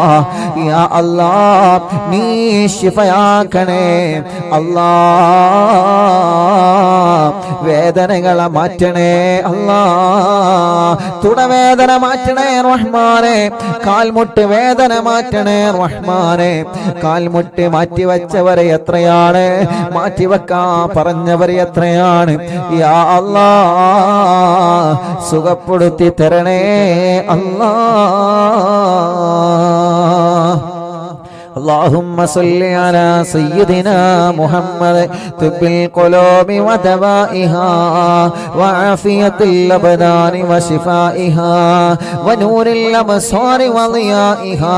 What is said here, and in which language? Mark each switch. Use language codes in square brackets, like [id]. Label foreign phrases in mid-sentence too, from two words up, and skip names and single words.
[ar] يا الله [ml] നീ ശിഫയാക്കണേ അല്ലാ വേദനകളെ മാറ്റണേ അല്ലാ തുടവേദന മാറ്റണേ റഹ്മാനെ കാൽമുട്ട് വേദന മാറ്റണേ റഹ്മാനെ കാൽമുട്ട് മാറ്റിവെച്ചവരെ എത്രയാണ് മാറ്റിവെക്കാൻ പറഞ്ഞവരെ എത്രയാണ് [ar] يا الله [ml] സുഖപ്പെടുത്തി തരണേ അല്ലാ [ar] اللهم صل على سيدنا محمد طب القلوب ودوائها وعافية الأبدان وشفائها ونور الأبصار وضيائها